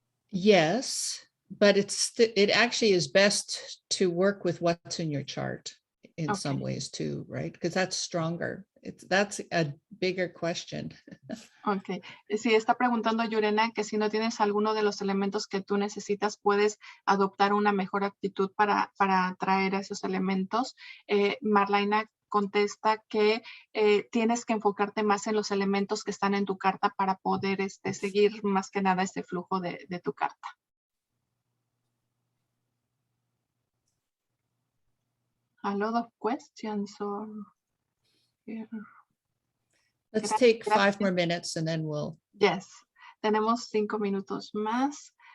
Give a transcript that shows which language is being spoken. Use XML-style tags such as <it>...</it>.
<en>Yes, but it actually is best to work with what's in your chart in some ways too, right? Because that's stronger. That's a bigger question. Ok.</en> <es>Sí, está preguntando Yurena que si no tienes alguno de los elementos que tú necesitas, puedes adoptar una mejor actitud para atraer a esos elementos. Marlyna contesta que tienes que enfocarte más en los elementos que están en tu carta para poder seguir más que nada este flujo de tu carta.</es> <en>A lot of questions or here. Let's take 5 more minutes and then we'll.</en> <es>Yes, tenemos 5 minutos más.</es>